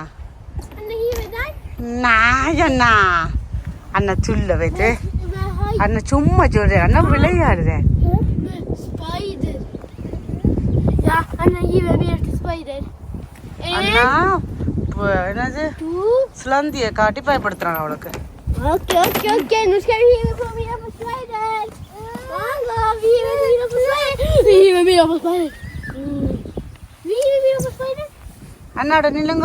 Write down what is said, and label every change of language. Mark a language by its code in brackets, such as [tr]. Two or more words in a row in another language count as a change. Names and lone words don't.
[ta] நான் அண்ணா அண்ணா சொல்ல வச்சு அண்ணா சும்மா சொல்றேன். அண்ணா விளையாடுற. அண்ணா என்னது சிலந்திய காட்டி பயப்படுத்துறாங்க அவளுக்கு. [sv] Okej, okej, okej. Nu ska vi hiva på mina på sliden. Vi hiver mina på sliden. Vi hiver mina på sliden. Vi hiver mina på sliden. [ta] அண்ணாட நில்லுங்க.